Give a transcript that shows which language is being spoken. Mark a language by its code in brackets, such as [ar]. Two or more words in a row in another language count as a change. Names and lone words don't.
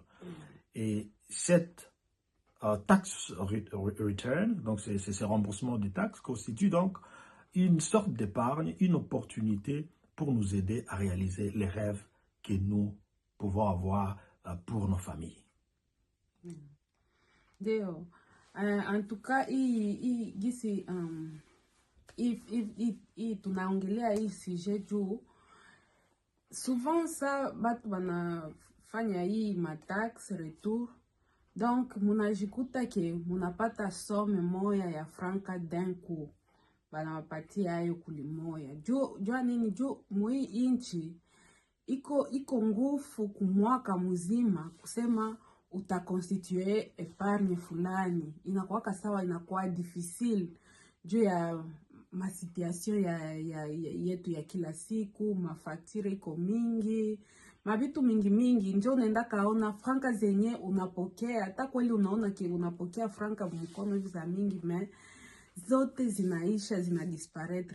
[fr] Et cette [en] tax return, [fr] donc ces remboursements de taxes, constitue donc une sorte d'épargne, une opportunité pour nous aider à réaliser les rêves que nous pouvons avoir pour nos familles. Deo, en tout cas, [sw] gisi tunaongelea hii sujet juu souvent sa batu banafanya hii matax retour, donc munajikuta ke munapata somme moya ya franka [fr] d'un coup, [sw] banawapatia ayo kulimoya. Jua nini? Juu mui inchi iko ngufu kumwaka mzima kusema utakonstitue epargne fulani, inakuwaka sawa, inakuwa difficile juu ya masituation yetu ya kila siku, mafaktire iko mingi, mabitu mingi, njo unaenda kaona franka zenye unapokea, hata kweli unaona ki unapokea franka mkono hivi za mingi, me zote zinaisha, zinadisparaître.